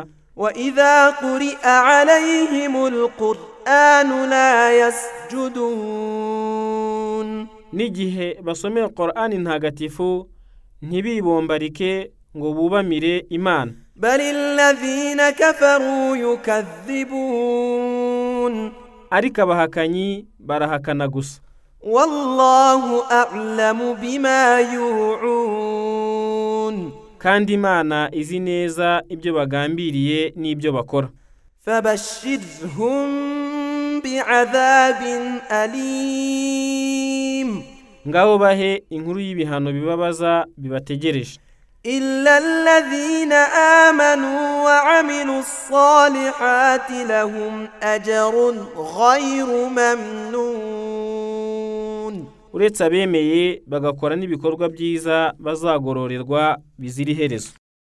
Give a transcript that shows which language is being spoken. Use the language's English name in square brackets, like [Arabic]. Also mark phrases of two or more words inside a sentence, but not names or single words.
[Arabic] وإذا قرئ عليهم القرآن لا يسجدون. [Kinyarwanda] N'igihe basomera Qur'ani ntagatifu ntibibombarike ngo bubamire Imana. [Arabic] بل الذين كفروا يكذبون. [Kinyarwanda] Ariko abahakanyi barahakana gusa. [Arabic] والله أعلم بما يوعون. [Kinyarwanda] Kandi Imana izi neza ibyo bagambiriye n'ibyo bakora. [Arabic] فبشرهم بعذاب أليم. [Kinyarwanda] Ngaho bahe inkuru y'ibihano bibabaza bibategereje. [Arabic] إلا الذين آمنوا وعملوا الصالحات لهم أجر غير ممنون. [Kinyarwanda] Uretse abemeye bagakora n'ibikorwa byiza bazagororerwa bizira iherezo.